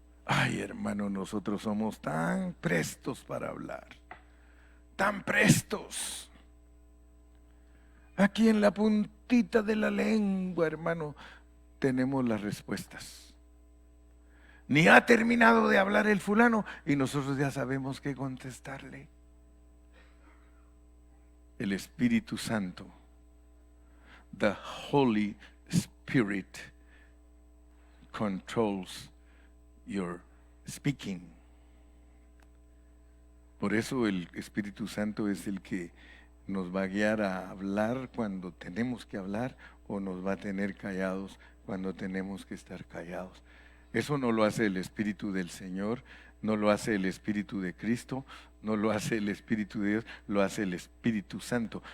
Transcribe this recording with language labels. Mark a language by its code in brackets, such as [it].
[es] Ay, hermano, nosotros somos tan prestos para hablar, tan prestos. Aquí en la puntita de la lengua, hermano, tenemos las respuestas. Ni ha terminado de hablar el fulano y nosotros ya sabemos qué contestarle. [en] El Espíritu Santo, the Holy Spirit, controls your speaking. [es] Por eso el Espíritu Santo es el que nos va a guiar a hablar cuando tenemos que hablar, o nos va a tener callados cuando tenemos que estar callados. Eso no lo hace el Espíritu del Señor, no lo hace el Espíritu de Cristo, no lo hace el Espíritu de Dios, lo hace el Espíritu Santo.